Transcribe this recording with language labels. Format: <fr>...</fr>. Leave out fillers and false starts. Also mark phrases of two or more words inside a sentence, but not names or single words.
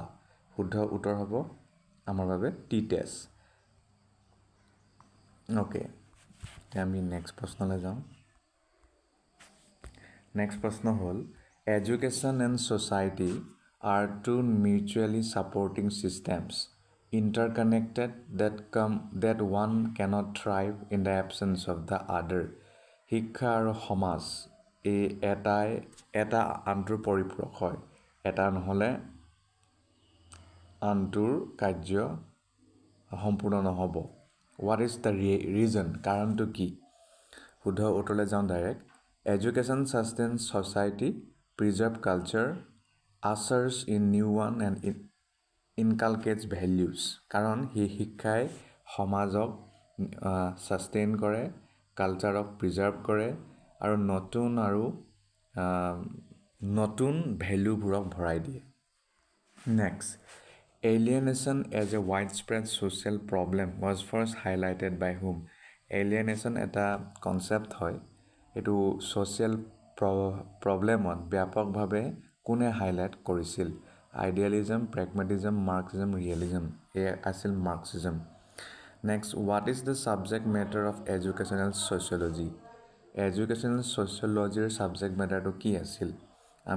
<as>শুদ্ধ উত্তৰ হ'ব আমাৰ বাবে টি টেষ্ট। ওকে, আমি নেক্সট প্ৰশ্নলৈ যাওঁ। নেক্সট প্ৰশ্ন হ'ল</as> <en>Education and society are two mutually supporting systems, interconnected that one cannot thrive in the absence of the other.</en> <as>শিক্ষা আৰু সমাজ এই এটা আনটোৰ পৰিপূৰক হয় এটা নহ'লে আনটোৰ কাৰ্য সম্পূৰ্ণ নহ'ব</as> <en>what is the reason</en> <as>কাৰণটো কি শুদ্ধ উত্তৰলৈ যাওঁ</as> <en>direct education sustains society preserve culture ushers in new one and inculcates values</en> <as>কাৰণ সেই শিক্ষাই সমাজক ছাষ্টেইন কৰে কালচাৰক প্ৰিজাৰ্ভ কৰে আৰু নতুন ভেলুবোৰক ভৰাই দিয়ে</as> <en>নেক্সট alienation as a widespread social problem was first highlighted by whom alienation</en> <as>এটা কনচেপ্ট হয় এইটো</as> <en>social problemত</en> <as>ব্যাপকভাৱে কোনে হাইলাইট কৰিছিল</as> <en>idealism pragmatism Marxism realism</en> <as>এয়া আছিল মাৰ্কছিজম</as> <en>next what is the subject matter of educational sociology educational sociologyৰ subject matterটো</en> <as>কি আছিল আমি</as>